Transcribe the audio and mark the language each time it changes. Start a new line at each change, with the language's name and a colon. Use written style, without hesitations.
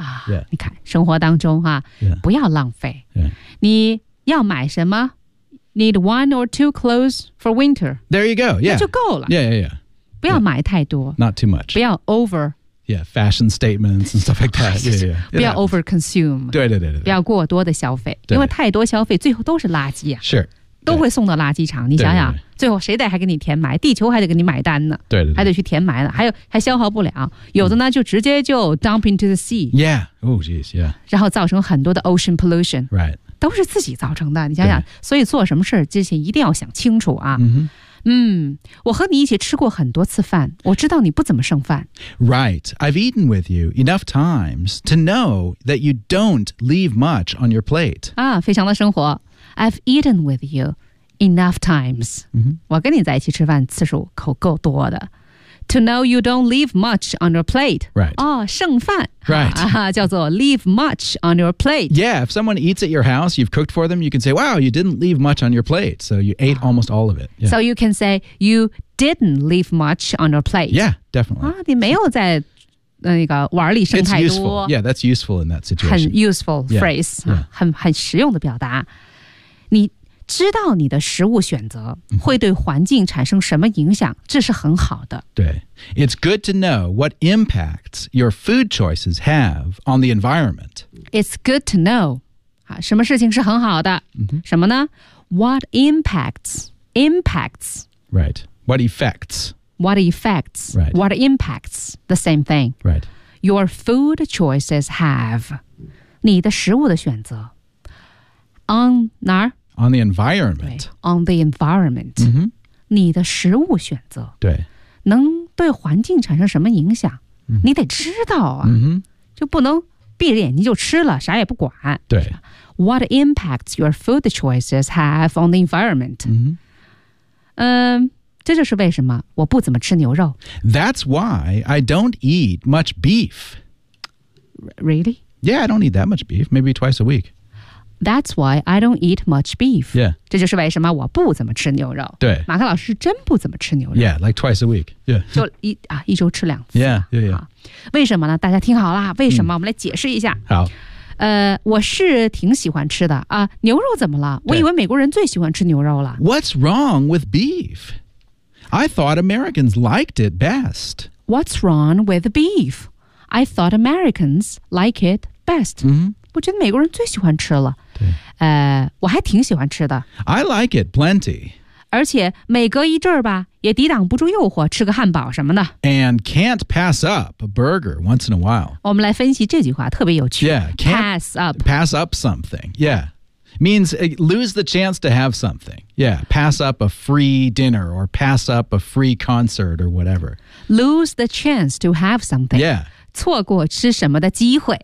Chinese: Yeah. 你看生活当中、啊
English: yeah.
Chinese: 不要浪费、
English: yeah.
Chinese: 你要买什么
English: Need one or two clothes for winter. There you go. Yeah.
Chinese: 那就够了。
English: Yeah, yeah, yeah.
Chinese: 不要买太多
English: Not too much
Chinese: 不要
English: over Yeah, fashion statements and stuff like that yeah, yeah.
Chinese: 不要
English: over consume
Chinese: 对对对对不要过多的消费因为太多消费最后都是垃圾、啊、 Sure 都会送到垃圾场。你想想，最后谁得还给你填埋？地球还得给你买单呢。对对对，还得去填埋了，还有还消耗不了。有的呢，就直接就
English: dump into the sea。 Yeah. Oh, geez. Yeah.
Chinese: 然后造成很多的
English: ocean pollution. Right.
Chinese: 都是自己造成的。你想想，所以做什么事之前一定要想清楚啊。我和你一起吃过很多次饭，我知道你不怎么剩饭。
English: Right. I've eaten with you enough times to know that you don't leave much on your plate.
Chinese: 啊，非常的生活。
English: I've eaten with you enough times.、 Mm-hmm.
Chinese: 我跟你在一起吃饭次数可够多的。
English: To know you don't leave much on your plate. Right.
Chinese: 哦，剩饭。
English: Right.
Chinese: 叫做
English: leave much on your plate. Yeah, if someone eats at your house, you've cooked for them, you can say, wow, you didn't leave much on your plate. So you ate almost all of it.、Yeah. So you can say, you didn't leave much on your plate. Yeah, definitely.
Chinese: 啊，你没有在那个碗里剩太多。
English: It's useful. Yeah, that's useful in that situation.
Chinese: 很
English: useful phrase. Yeah.
Chinese: Yeah. 很实用的表达。你知道你的食物选择会对环境产生什么影响，这是很好的。对。
English: It's good to know what impacts your food choices have on the environment. It's good to know.
Chinese: 什么事情是很好的。什么呢？
English: What impacts? Impacts. Right. What effects? What effects? Right. What impacts? The same thing. Right. Your food choices have.
Chinese: 你的食物的选择。
English: On
Chinese: 哪儿？
English: On the environment. On the environment.、 Mm-hmm.
Chinese: 你的食物选择。对。能对环境产生什么影响、
English: mm-hmm.
Chinese: 你得知道啊。
English: Mm-hmm.
Chinese: 就不能闭着眼睛就吃了啥也不管。对。
English: What impacts your food choices have on the environment?、 Mm-hmm.
Chinese: 这就是为什么我不怎么吃牛肉。
English: That's why I don't eat much beef. Really? Yeah, I don't eat that much beef. Maybe twice a week. That's why I don't eat much beef. Yeah.
Chinese: 这就是为什么我不怎么吃牛肉。对。马克老师真不怎么吃牛肉。
English: Yeah, like twice a week. Yeah.
Chinese: 就一周吃两次。
English: Yeah, yeah, yeah.
Chinese: 为什么呢？大家听好了，为什么、我们来解释一下。好。我是挺喜欢吃的。牛肉怎么了？我以为美国人最喜欢吃牛肉了。
English: What's wrong with beef? I thought Americans liked it best. What's wrong with beef? I thought Americans like it best. Mm-hmm.
Chinese: 我觉得美国人最喜欢吃了。对。我还挺喜欢吃的。
English: I like it plenty.
Chinese: 而且每隔一阵儿吧也抵挡不住诱惑吃个汉堡什么的。
English: And can't pass up a burger once in a while.
Chinese: 我们来分析这句话特别有趣。
English: Yeah, pass up. Pass up something. Yeah. Means lose the chance to have something. Yeah, pass up a free dinner or pass up a free concert or whatever. Lose the chance to have something. Yeah.
Chinese: 错过吃什么的机会。